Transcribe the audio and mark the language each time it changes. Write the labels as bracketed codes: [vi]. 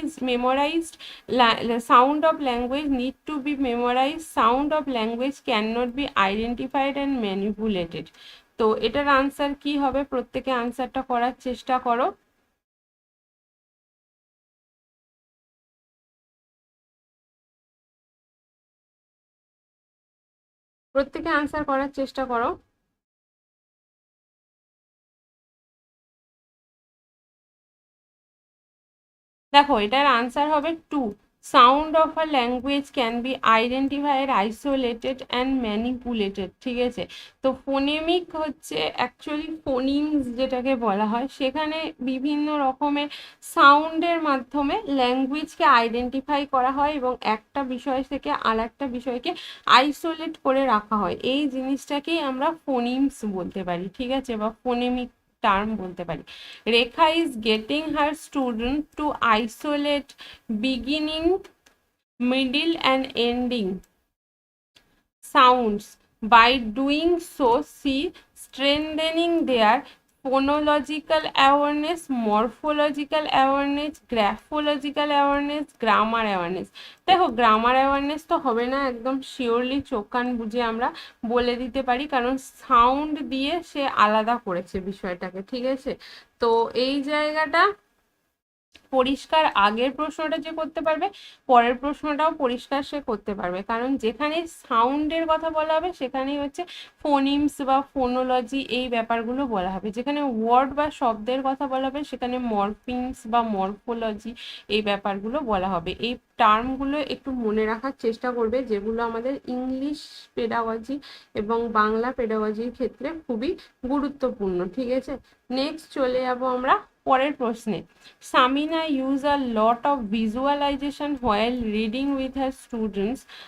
[en] memorized, sound of language need to be memorized, sound of language cannot be identified and manipulated। [bn] তো এটার answer কি হবে, প্রত্যেকে আনসারটা করার চেষ্টা করো। প্রত্যেকে আনসার করার চেষ্টা করো। দেখো এটার আনসার হবে 2। [en] sound of a language can be identified, isolated and manipulated, [bn] ঠিক আছে। তো ফোনেমিক হচ্ছে অ্যাকচুয়ালি ফোনিমস যেটাকে বলা হয়, সেখানে বিভিন্ন রকমের সাউন্ডের মাধ্যমে ল্যাঙ্গুয়েজকে আইডেন্টিফাই করা হয় এবং একটা বিষয় থেকে আর একটা বিষয়কে আইসোলেট করে রাখা হয়। এই জিনিসটাকেই আমরা ফোনিমস বলতে পারি, ঠিক আছে, বা ফোনেমিক টার্ম বলতে পারি। [en] Rekha is getting her student to isolate beginning, middle, and ending sounds. By doing so, she strengthening their phonological awareness, morphological awareness, graphological awareness, grammar awareness। [bn] দেখো গ্রামার অ্যাওয়ারনেস তো হবে না একদম শিওরলি চোখ কান বুঝে আমরা বলে দিতে পারি, কারণ সাউন্ড দিয়ে সে আলাদা করেছে বিষয়টাকে, ঠিক আছে। তো এই জায়গাটা পরিষ্কার, আগের প্রশ্নটা যে করতে পারবে পরের প্রশ্নটাও পরিষ্কার সে করতে পারবে, কারণ যেখানে সাউন্ডের কথা বলা হবে সেখানেই হচ্ছে ফোনিমস বা ফোনোলজি এই ব্যাপারগুলো বলা হবে, যেখানে ওয়ার্ড বা শব্দের কথা বলা হবে সেখানে মরফিমস বা মরফোলজি এই ব্যাপারগুলো বলা হবে। এই টার্মগুলো একটু মনে রাখার চেষ্টা করবে, যেগুলো আমাদের ইংলিশ পেডাগজি এবং বাংলা পেডাগজির ক্ষেত্রে খুবই গুরুত্বপূর্ণ, ঠিক আছে। নেক্সট চলে যাবো আমরা পরের প্রশ্নে। [en] Samina use a lot of visualization while reading with her students.